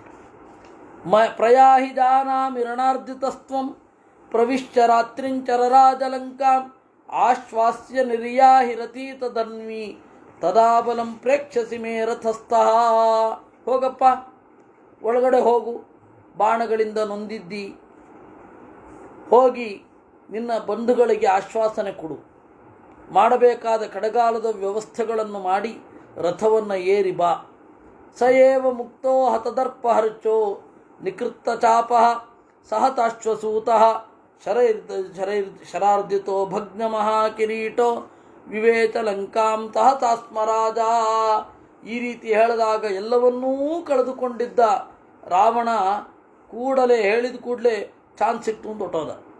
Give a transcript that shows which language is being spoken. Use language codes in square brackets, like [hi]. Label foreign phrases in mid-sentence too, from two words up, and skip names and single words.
[sa] ಪ್ರಯಾಹಿ ಜಾನಾಮಿ ರಣಾರ್ಜಿತಸ್ತ್ವಂ ಪ್ರವಿಶ್ಯ ರಾತ್ರಿಂಚರರಾಜಲಂಕಾಂ ಆಶ್ವಾಸ್ಯ ನಿರ್ಯಾಹಿ ರತೀತಧನ್ವಿ ತದಾಬಲಂ ಪ್ರೇಕ್ಷಸಿ ಮೇ ರಥಸ್ಥಃ. [kn] ಹೋಗಪ್ಪ, ಒಳಗಡೆ ಹೋಗು, ಬಾಣಗಳಿಂದ ನೊಂದಿದ್ದಿ, ಹೋಗಿ ನಿನ್ನ ಬಂಧುಗಳಿಗೆ ಆಶ್ವಾಸನೆ ಕೊಡು, ಮಾಡಬೇಕಾದ ಕಡೆಗಾಲದ ವ್ಯವಸ್ಥೆಗಳನ್ನು ಮಾಡಿ ರಥವನ್ನು ಏರಿ ಬಾ. [sa] ಸ ಏವ ಮುಕ್ತೋ ಹತದರ್ಪಹರ್ಚೋ ನಿಕೃತ್ತ ಚಾಪಃ ಸಹತಾಶ್ವಸೂತಃ ಶರಾರ್ದಿತೋ ಭಗ್ನ ಮಹಾಕಿರೀಟೋ ವಿವೇಚ ಲಂಕಾಂ ತಹತಾ ಸ್ಮರಾಜ. [kn] ಈ ರೀತಿ ಹೇಳಿದಾಗ ಎಲ್ಲವನ್ನೂ ಕಳೆದುಕೊಂಡಿದ್ದ ರಾವಣ ಹೇಳಿದ ಕೂಡಲೇ ಚಾನ್ಸ್ ಇಟ್ಟು ಹೊಟ್ಟೋದ.